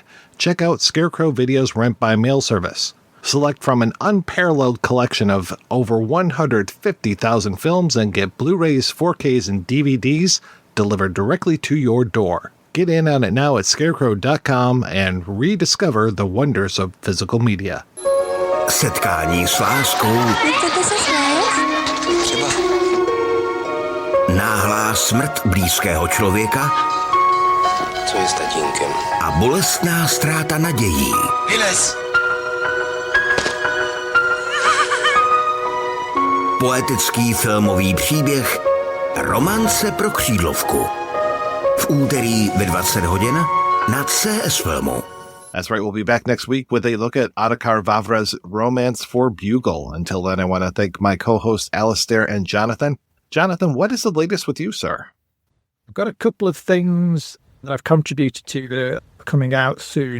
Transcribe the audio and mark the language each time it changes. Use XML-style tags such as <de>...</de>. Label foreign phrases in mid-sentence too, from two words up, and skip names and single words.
<en>Check out Scarecrow Video's Rent by Mail service. Select from an unparalleled collection of over 150,000 films and get Blu-rays, 4Ks, and DVDs delivered directly to your door. Get in on it now at scarecrow.com and rediscover the wonders of physical media.</en> <cs>Setkání s láskou. Nechcete se smát? Třeba. Náhlá smrt blízkého člověka. Co je s tatínkem? A bolestná ztráta nadějí. Vylez! Poetický filmový příběh Romance pro křídlovku. V úterý ve 20 hodin na CS Filmu.</cs> <en>That's right. We'll be back next week with a look at Otakar Vavra's Romance for Bugle. Until then, I want to thank my co-hosts Alistair and Jonathan. Jonathan, what is the latest with you, sir? I've got a couple of things that I've contributed to that are coming out soon.</en>